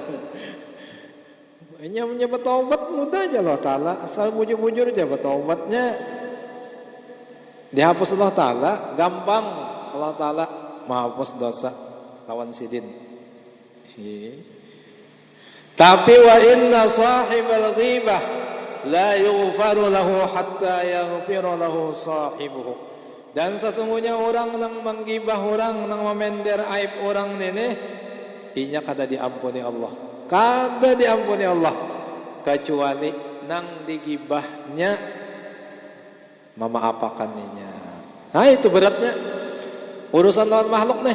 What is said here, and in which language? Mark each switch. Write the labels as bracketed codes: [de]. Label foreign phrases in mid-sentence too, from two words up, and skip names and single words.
[bjn] Inya bertaubat mudah aja Allah Ta'ala, asal bujur-bujur aja bertaubatnya, dihapus Allah Ta'ala, gampang. Allah Ta'ala menghapus dosa lawan sidin. [ar] Tapi وإن صاحب الغيبة لا يغفر له حتى يغفر له صاحبه. [bjn] Dan sesungguhnya orang yang menggibah orang, yang memender aib orang ini, inya kada diampuni Allah. Kada diampuni Allah kecuali nang digibahnya memaapakannya. Nah itu beratnya urusan lawan makhluk nih.